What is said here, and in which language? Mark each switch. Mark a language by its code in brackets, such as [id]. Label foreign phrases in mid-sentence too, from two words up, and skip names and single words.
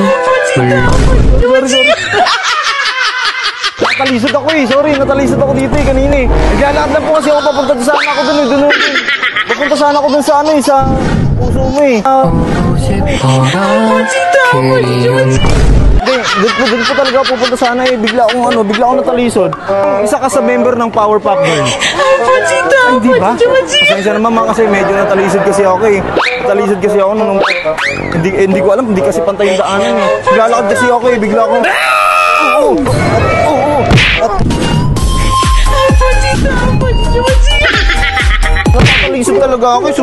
[tl] Sorry. Natalisod ako eh. Sorry, natalisod ako dito eh kanina eh. Naglalakad lang po kasi ako papunta sana ako dun eh. Papunta sana ako dun sa sa puso mo eh. [ko] 보고 싶어라 그리운 [tl] Doon po talaga pupunta sana eh. Bigla akong natalisod. Isa ka sa member ng Powerpuff Girls. Ay, di ba? Pasensya naman kasi medyo natalisod kasi ako eh. Natalisod kasi ako nung hindi ko alam, hindi kasi pantay yung daanan eh. Naglalakad kasi ako eh, bigla akong Natalisod talaga ako eh.